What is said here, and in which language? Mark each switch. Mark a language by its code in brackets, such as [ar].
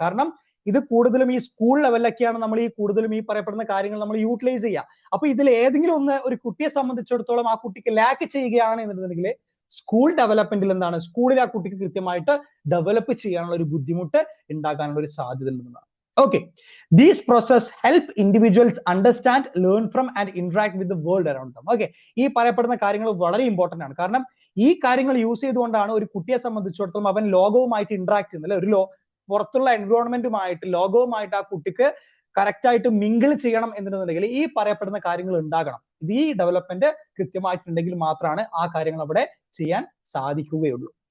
[ml] കാരണം ഇത് കൂടുതലും ഈ സ്കൂൾ ലെവലിലൊക്കെയാണ് നമ്മൾ ഈ കൂടുതലും ഈ പറയപ്പെടുന്ന കാര്യങ്ങൾ നമ്മൾ യൂട്ടിലൈസ് ചെയ്യുക. അപ്പൊ ഇതിൽ ഏതെങ്കിലും ഒന്ന് ഒരു കുട്ടിയെ സംബന്ധിച്ചിടത്തോളം ആ കുട്ടിക്ക് ലാക്ക് ചെയ്യുകയാണ് എന്നുണ്ടെങ്കിൽ സ്കൂൾ ഡെവലപ്മെന്റിൽ എന്താണ്, സ്കൂളിൽ ആ കുട്ടിക്ക് കൃത്യമായിട്ട് ഡെവലപ്പ് ചെയ്യാനുള്ള ഒരു ബുദ്ധിമുട്ട് ഉണ്ടാകാനുള്ള ഒരു സാധ്യത ഉണ്ടെന്നാണ്. [en] Okay, these process help individuals understand, learn from and interact with the world around them. [ml] Okay, ഈ പറയപ്പെടുന്ന കാര്യങ്ങൾ വളരെ ഇമ്പോർട്ടന്റ് ആണ്. കാരണം ഈ കാര്യങ്ങൾ യൂസ് ചെയ്തുകൊണ്ടാണ് ഒരു കുട്ടിയെ സംബന്ധിച്ചിടത്തോളം അവൻ ലോകവുമായിട്ട് ഇന്ററാക്ട് ചെയ്യുന്നത്, ഒരു പുറത്തുള്ള എൻവയോൺമെന്റുമായിട്ട് ലോകവുമായിട്ട് ആ കുട്ടിക്ക് കറക്റ്റ് ആയിട്ട് മിങ്കിൾ ചെയ്യണം എന്നുണ്ടെങ്കിൽ ഈ പറയപ്പെടുന്ന കാര്യങ്ങൾ ഉണ്ടാകണം. ഇത് ഈ ഡെവലപ്മെന്റ് കൃത്യമായിട്ടുണ്ടെങ്കിൽ മാത്രമാണ് ആ കാര്യങ്ങൾ അവിടെ ചെയ്യാൻ സാധിക്കുകയുള്ളൂ.